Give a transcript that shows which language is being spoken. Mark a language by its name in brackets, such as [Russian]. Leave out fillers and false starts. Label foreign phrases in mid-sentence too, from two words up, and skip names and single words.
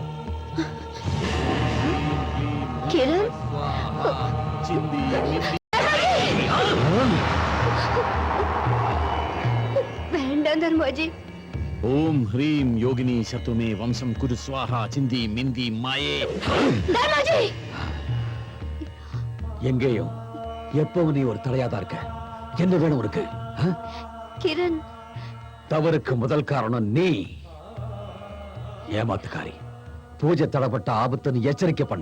[Tamil] கிரண், [Sanskrit] स्वाहा चिंदी मिंदी [Tamil] வேண்டாம் தர்மாஜி. [Sanskrit] ओम ह्रीम योगिनी शतुमे वंशम कुरु स्वाहा चिंदी मिंदी माये [Tamil] தர்மாஜி, எங்கேயும் எப்பவும் நீ ஒரு தடையாதான் இருக்க. என்ன வேணும் உனக்கு? கிரண். தவறுக்கு முதல் காரணம் நீ. ஏமாத்துக்காரி. பூஜை தடப்பட்ட ஆபத்துன்னு எச்சரிக்கை பண்ண.